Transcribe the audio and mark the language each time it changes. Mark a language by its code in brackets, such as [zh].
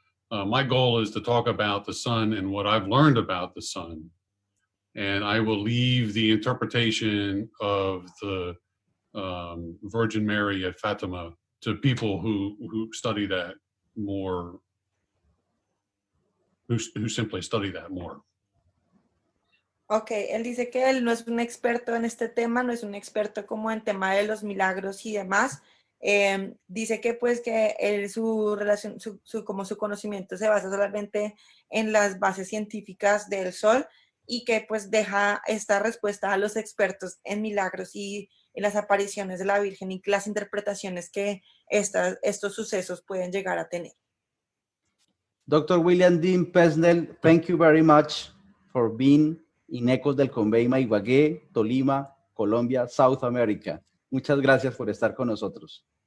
[en] My goal is to talk about the sun and what I've learned about the sun. And I will leave the interpretation of the Virgin Mary at Fatima to people who study that more, who simply study that more. [es] Ok, él dice que él no es un experto en este tema, no es un experto como en tema de los milagros y demás. Dice que pues que su relación, como su conocimiento se basa solamente en las bases científicas del sol y que pues deja esta respuesta a los expertos en milagros y en las apariciones de la Virgen y las interpretaciones que estos sucesos pueden llegar a tener. [en] Dr. William Dean Pesnel, thank you very much for being in Ecos del Conveima, Ibagué, Tolima, Colombia, South America. [es] Muchas gracias por estar con nosotros.